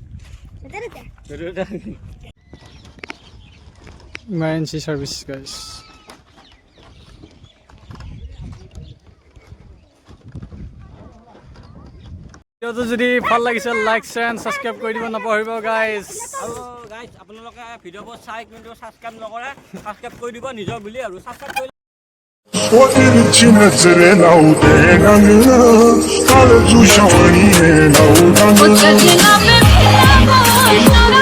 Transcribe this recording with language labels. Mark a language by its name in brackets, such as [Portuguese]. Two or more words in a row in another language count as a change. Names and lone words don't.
[English] emergency service [Assamese] গাইছ ভিডিঅ'টো যদি ভাল লাগিছে [English] like share and subscribe [Assamese] কৰি দিব নাপাহৰিব গাইছ আৰু গাইজ আপোনালোকে ভিডিঅ'বোৰ চাই কিন্তু ছাবস্ক্ৰাইব নকৰে ছাবস্ক্ৰাইব কৰি দিব নিজৰ বুলি আৰু ছাবস্ক্ৰাইব কৰি [Arabic] وإرتي نزرنا ودينا على جوش عينينا ودنا وتجينا بالحلوة